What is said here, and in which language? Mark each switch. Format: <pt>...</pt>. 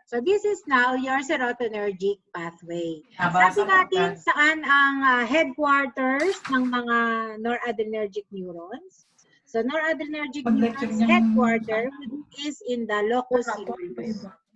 <en>So this is now your serotonergic pathway.</en> <tl>Sabi natin saan ang headquarters ng mga noradrenergic neurons.</tl> <en>So noradrenergic neurons headquarters is in the locus coeruleus.</en>